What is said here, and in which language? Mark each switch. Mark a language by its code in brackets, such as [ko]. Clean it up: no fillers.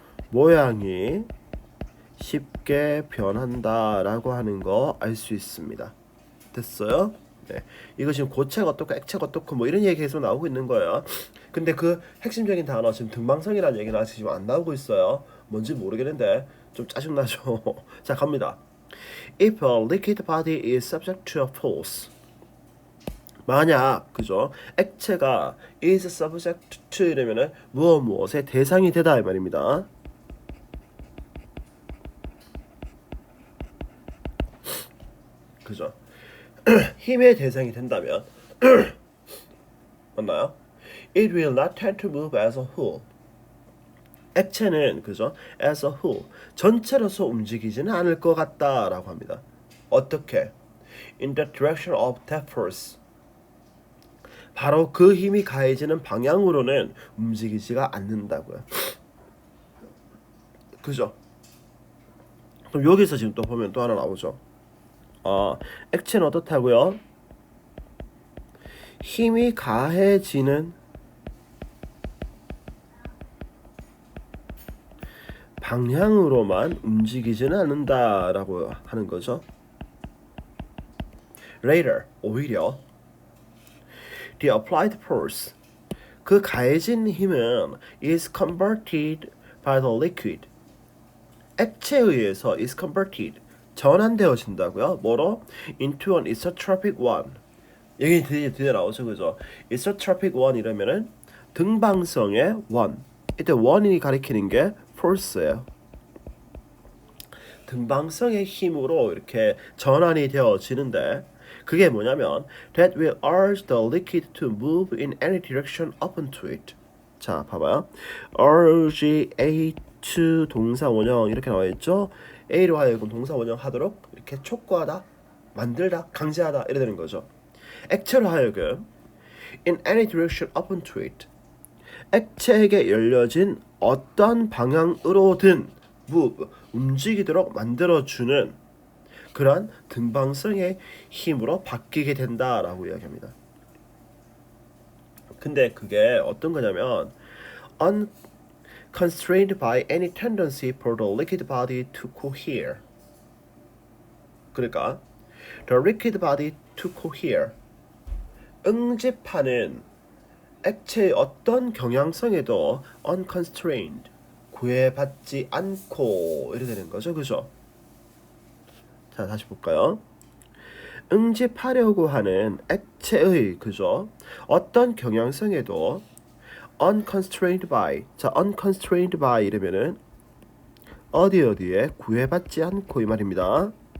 [ko] 모양이 쉽게 변한다라고 하는 거 알 수 있습니다. 됐어요? 네. 이거 지금 고체가 어떻고 액체가 어떻고 뭐 이런 얘기 계속 나오고 있는 거예요. 근데 그 핵심적인 단어 지금 등방성이라는 얘기는 아직 지금 안 나오고 있어요. 뭔지 모르겠는데 좀 짜증나죠. 자, 갑니다. [en] If a liquid body is subject to a force [ko] 만약 그죠 액체가 [en] is subject to [ko] 이러면은 무엇의 대상이 되다 이 말입니다. 그죠 힘의 대상이 된다면 맞나요? [en] It will not tend to move as a whole. [ko] 액체는 그죠 [en] as a whole [ko] 전체로서 움직이지는 않을 것 같다라고 합니다. 어떻게? [en] In the direction of that force. [ko] 바로 그 힘이 가해지는 방향으로는 움직이지가 않는다고요. 그죠? 그럼 여기서 지금 또 보면 또 하나 나오죠. 액체는 어떻다고요? 힘이 가해지는 방향으로만 움직이지는 않는다라고 하는 거죠. [en] Later, [ko] 오히려 [en] the applied force [ko] 그 가해진 힘은 [en] is converted by the liquid [ko] 액체에 의해서 [en] is converted [ko] 전환되어진다고요. 뭐로? [en] into an isotropic one [ko] 여기 드디어 나오죠. 그죠? [en] isotropic one [ko] 이러면은 등방성의 one 이때 one이 가리키는 게 force예요. 등방성의 힘으로 이렇게 전환이 되어지는데 그게 뭐냐면 [en] that will urge the liquid to move in any direction open to it. [ko] 자, 봐봐요. [en] urge A to [ko] 동사 원형 이렇게 나와 있죠. A로 하여금 동사 원형 하도록 이렇게 촉구하다, 만들다, 강제하다 이래 되는 거죠. 액체로 하여금 [en] in any direction open to it. [ko] 액체에게 열려진 어떤 방향으로든 move, 움직이도록 만들어주는 그러한 등방성의 힘으로 바뀌게 된다라고 이야기합니다. 근데 그게 어떤 거냐면 [en] unconstrained by any tendency for the liquid body to cohere. 그러니까 the liquid body to cohere. [ko] 응집하는 액체의 어떤 경향성에도 unconstrained 구애받지 않고 이렇게 되는 거죠. 그죠? 자, 다시 볼까요? 응집하려고 하는 액체의 그죠? 어떤 경향성에도 [en] unconstrained by [ko] 자, unconstrained by 이러면은 어디에 구애받지 않고 이 말입니다.